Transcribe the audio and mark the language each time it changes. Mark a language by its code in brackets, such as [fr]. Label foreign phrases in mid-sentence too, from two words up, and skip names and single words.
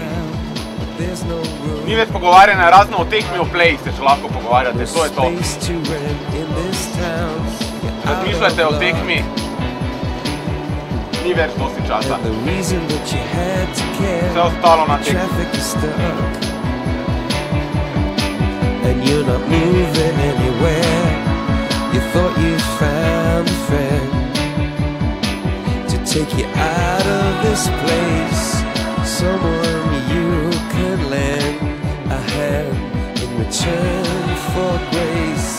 [sl] Ni več pogovarjanja, razno o tekmi, o plejih se še lahko pogovarjate, to je to. Razmišljajte o tekmi, ni več dosti časa. Vse ostalo na tekmi. [en] Take you out of this place, someone you could lend a hand in return for grace.